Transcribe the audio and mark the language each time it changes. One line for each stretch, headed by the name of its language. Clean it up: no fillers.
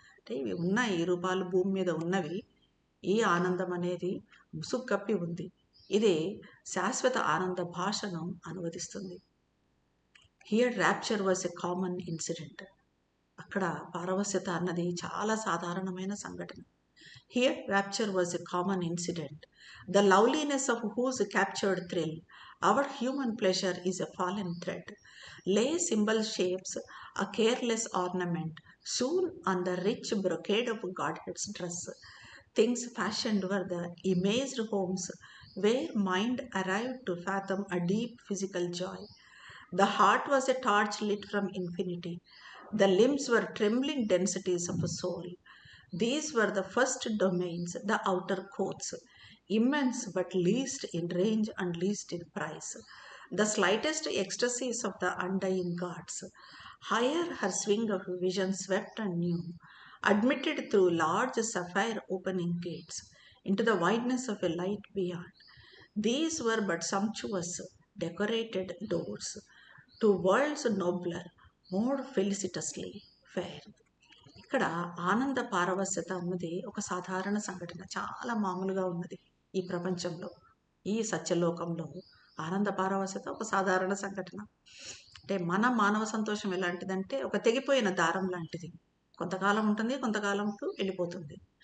Telugu: అంటే ఇవి ఉన్నాయి, ఈ రూపాలు భూమి మీద ఉన్నవి. ఈ ఆనందం అనేది ముసుగు కప్పి ఉంది. ఇది శాశ్వత ఆనంద భాషను అనువదిస్తుంది.
English: Here rapture was a common incident.
Telugu: అక్కడ పారవశ్యత అన్నది చాలా సాధారణమైన సంఘటన.
English: Here rapture was a common incident. The loveliness of whose captured thrill, our human pleasure is a fallen thread. Lay symbol shapes a careless ornament, soon on the rich brocade of Godhead's dress. Things fashioned were the imaged homes where mind arrived to fathom a deep physical joy. The heart was a torch lit from infinity. The limbs were trembling densities of a soul. These were the first domains, the outer courts, immense but least in range and least in price. The slightest ecstasies of the undying gods. Higher her swing of vision swept and knew, admitted through large sapphire opening gates into the wideness of a light beyond. These were but sumptuous, decorated doors to worlds nobler, more felicitously fair.
Telugu: ఇక్కడ ఆనంద పారవస్యత అన్నది ఒక సాధారణ సంఘటన, చాలా మామూలుగా ఉన్నది ఈ ప్రపంచంలో, ఈ సత్యలోకంలో. ఆనంద పారవస్యత ఒక సాధారణ సంఘటన. అంటే మన మానవ సంతోషం ఎలాంటిదంటే ఒక తెగిపోయిన దారం లాంటిది, కొంతకాలం ఉంటుంది, కొంతకాలంకు వెళ్ళిపోతుంది.